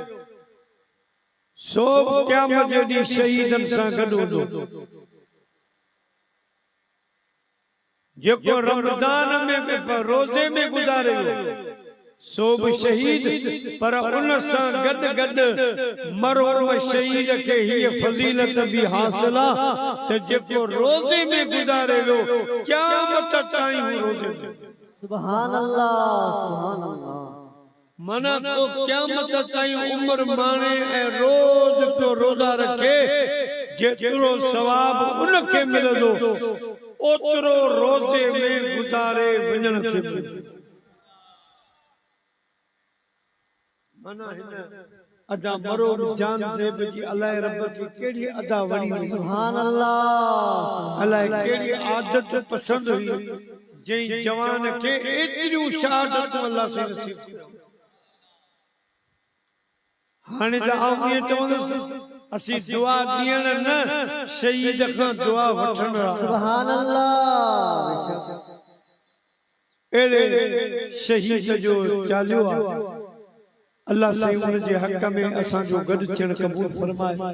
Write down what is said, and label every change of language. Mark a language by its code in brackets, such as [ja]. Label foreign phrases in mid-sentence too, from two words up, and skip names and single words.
[sd] सो क़यामत जे ॾींहुं शहीदन सां गॾु हूंदो जेको रमजान में रोजे में गुजारे वियो सो भी शहीद पर उन सां गॾु गॾु मरहूम शहीद खे हीअ फज़ीलत भी हासिल आहे त जेको रोजे में गुजारे वियो क़यामत ताईं रोजे में [ar] سبحان الله [sd] मना तो क़यामत ताईं उम्र माने ऐं रोज तो रोजा रखे जेतिरो सवाब उनखे मिलंदो ओतिरो रोजे में गुजारे वञण खे मना हिन अदा मरो जान ज़ेब जी अलाए रब की केड़ी अदा वणी [ar] سبحان الله [sd] अलाए केड़ी आदत पसंद हुई जै जवान के एतिरियूं शहादत अल्लाह से नसीब हाणे त आऊं ईअं चवंदुसि असीं दुआ ॾियण न शहीद खां दुआ वठण [ar] سبحان الله [sd] अहिड़े शहीद जो चालियो आहे अल्लाह से उन जे हक़ में असांजो गॾु थियण क़बूल फरमाए